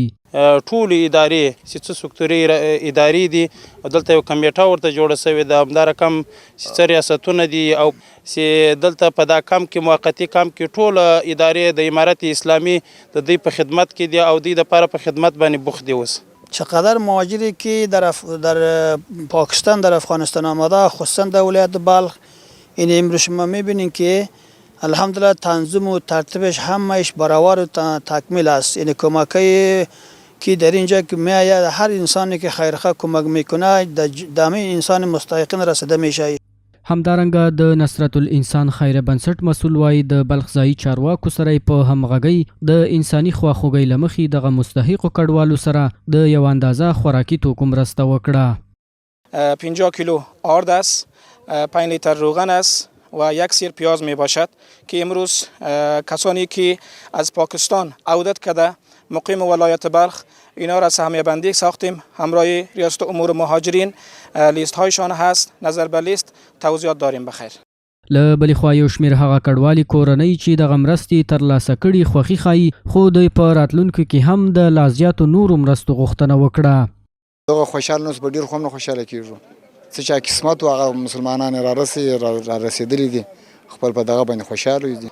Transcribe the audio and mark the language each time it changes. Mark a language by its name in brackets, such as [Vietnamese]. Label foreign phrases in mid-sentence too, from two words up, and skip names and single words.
[Pashto] ټول ادارې چې څه سکتوري ادارې دي دلته یو کمیټه ورته جوړه شوې ده، همدا رقم چې ریاستونه دي او چې دلته په دا کمپ کې موقتي کمپ کې ټول ادارې د امارت اسلامي د دوی په خدمت کې دي او دوی دپاره په خدمت باندې بوخت دي. اوس [Persian] چقدر مهاجری که در پاکستان در افغانستان آمده خصوصا در ولایت بلخ این امروز شما میبینید که الحمدلله تنظیم و ترتیبش همهش برابر و تکمیل است. این کمکی که در اینجا که میآید هر انسانی که خیرخواه کمک میکنه دامه انسان مستحقین رسیده میشه. [Pashto] همدارنګه د نصرت الانسان خیریه بنسټ مسؤل وایي د بلخ ځایي چارواکو سره په همغږۍ د انساني خواخوږۍ له مخې دغه مستحقو کډوالو سره د یو اندازه خوراکي توکو مرسته وکړه. [Persian] 50 کیلو آرد است، 5 لیتر روغن است و 1 سیر پیاز می باشد که امروز کسانی که از پاکستان عودت کرده مقیم ولایت بلخ اینا را سهمیه بندی ساختیم. همراه ریاست امور مهاجرین لیست هایشان هست، نظر به لیست توضیحات داریم. بخیر. [Pashto] له بلې خوا یو شمېر هغه کډوالي کورنۍ چې دغه مرستې ترلاسه کړي خوښي ښایي، خو دوی په راتلونکو کې هم د لا زیاتو نورو مرستو غوښتنه وکړه. دغه خوشحال نو په ډېر خو هم نه خوشحاله کېږو، څه چې قسمت و هغه مسلمانان را رسېدلي دي، خپل په دغه باندې خوشحاله دي.